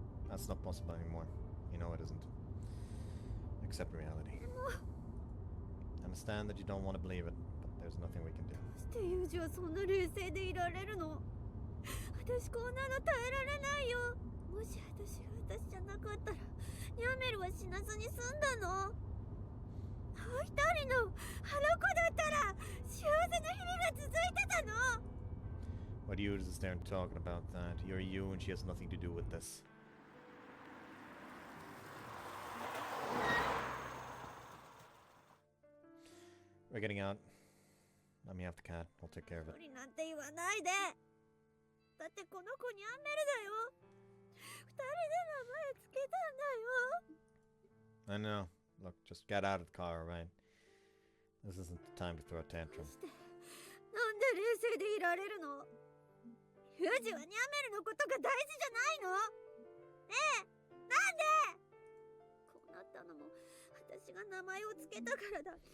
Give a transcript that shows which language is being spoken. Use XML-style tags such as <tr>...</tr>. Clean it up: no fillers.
<en>That's not possible anymore. You know it isn't. Accept reality. I understand that you don't want to believe it, but there's nothing we can do.</en> <ja>どうしてユージはそんな冷静でいられるの？私こんなの耐えられないよ。もし私が私じゃなかったら、ニャメルは死なずに済んだの？一人のあの子だったら幸せな日々が続いてたの？</ja> <en>What you is there talking about that? You're you and she has nothing to do with this. We're getting out. Let me have the cat. We'll take care of it.</en> <ja>一人なんて言わないで。だってこの子ニャンメルだよ。二人で名前つけたんだよ。</ja> <en>I know. Look, just get out of the car, alright? This isn't the time to throw a tantrum.</en> <ja>なんで冷静でいられるの？ユージはニャメルのことが大事じゃないの？ねえ、なんで？こうなったのも私が名前をつけたからだ。</ja>